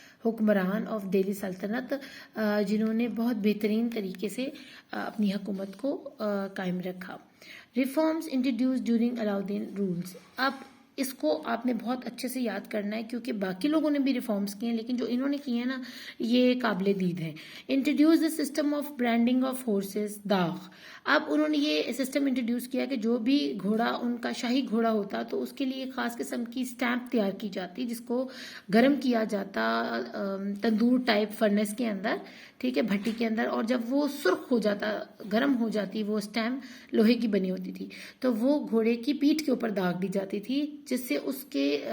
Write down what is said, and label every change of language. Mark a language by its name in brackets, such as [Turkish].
[Urdu] حکمران آف دہلی سلطنت جنہوں نے بہت بہترین طریقے سے اپنی حکومت کو قائم رکھا. [English] Reforms introduce during Alauddin rules. [Urdu] اب اس کو آپ نے بہت اچھے سے یاد کرنا ہے کیونکہ باقی لوگوں نے بھی ریفارمز کیے ہیں لیکن جو انہوں نے کیے ہیں نا یہ قابل دید ہیں. [English] Introduce the system of branding of horses داغ. [Urdu] اب انہوں نے یہ سسٹم انٹروڈیوس کیا کہ جو بھی گھوڑا ان کا شاہی گھوڑا ہوتا تو اس کے لیے ایک خاص قسم کی اسٹیمپ تیار کی جاتی جس کو گرم کیا جاتا تندور ٹائپ فرنس کے اندر, ٹھیک ہے, بھٹی کے اندر, اور جب وہ سرخ ہو جاتا, گرم ہو جاتی وہ اسٹیمپ لوہے کی بنی ہوتی تھی تو وہ گھوڑے کی پیٹھ کے اوپر داغ دی جاتی تھی جس سے اس کے